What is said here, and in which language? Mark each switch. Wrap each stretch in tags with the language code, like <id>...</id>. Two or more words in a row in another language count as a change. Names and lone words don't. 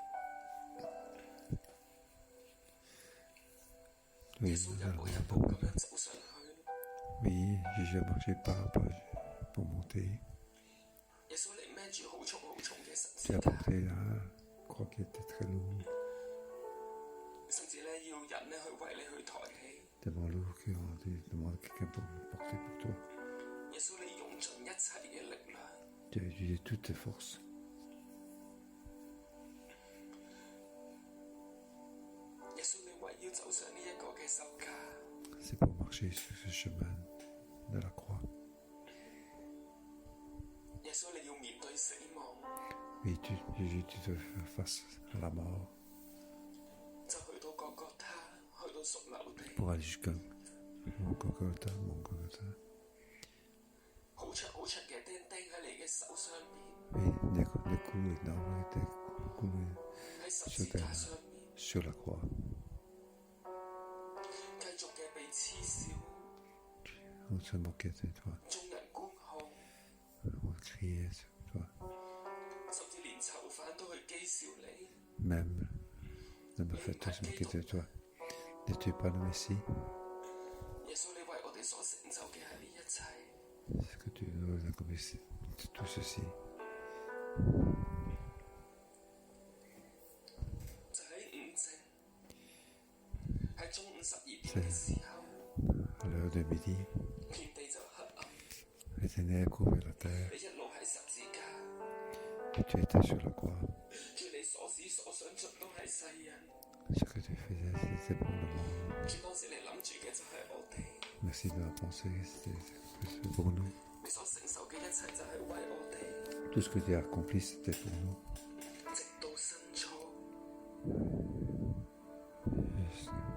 <yue>Oui, 耶穌一步一步咁樣走上去。</yue> <fr>oui, Jésus a marché pas à pas pour monter.</fr> <yue>耶穌你孭住好重嘅十</yue> <fr>Tu</fr> <yue>字</yue> <fr>as</fr> <yue>架，</yue> <fr>porté la croix qui était très lourde,</fr> <yue>甚至咧要人咧去為你去抬起。</yue> <fr>tellement lourd qu'on demande à quelqu'un pour le porter pour toi.</fr> <yue>耶穌你用盡一切嘅力量，</yue> <fr>Tu as utilisé toutes tes forces.</fr> <yue>耶穌你為要走上呢一個嘅十架，</yue> <fr>C'est pour marcher sur ce chemin de la croix.</fr> <yue>耶穌你要面對死亡，</yue> <fr>Oui, Jésus, tu te fais face à la mort</fr> <yue>就去到各各他，去到屬流地，</yue> <fr>pour aller jusqu'à mon Golgotha.</fr> <yue>好長嘅釘釘喺你嘅手上面，</yue> <fr>Oui, des coups énormes étaient coulés</fr> <yue>喺十字架上面，</yue> <fr>sur la croix.</fr> <yue>繼續嘅被嗤笑，</yue> <fr>On se moquait de toi,</fr> <yue>眾人觀看，</yue> <fr>on criait sur toi.</fr> <yue>甚至連囚犯都去譏笑你。</yue> <fr>Même le malfaiteur se moquait de toi. N'es-tu pas le Messie?</fr> <yue>耶穌你為我哋所成就嘅係呢一切，</yue> <fr>Est-ce que tu nous as accompli tout ceci?</fr> <yue>就喺午正，喺中午12點嘅時候，</yue> <fr>À l'heure de midi,</fr> <yue>遍地就黑暗，</yue> <fr>les ténèbres couvraient la terre</fr> <yue>你一路喺十字架，</yue> <fr>et tu étais sur la croix.</fr> <yue>主你所思所想盡都係世人，</yue> <fr>Ce que tu faisais, c'était pour le monde.</fr> <yue>主當時你諗住嘅就係我哋，</yue> <fr>Merci de la pensée, c'était pour nous.</fr> <yue>你所承受嘅一切就係為我哋，</yue> <fr>Tout ce que tu as accompli, c'était pour nous.</fr> <yue>直到申初， Yes.</yue>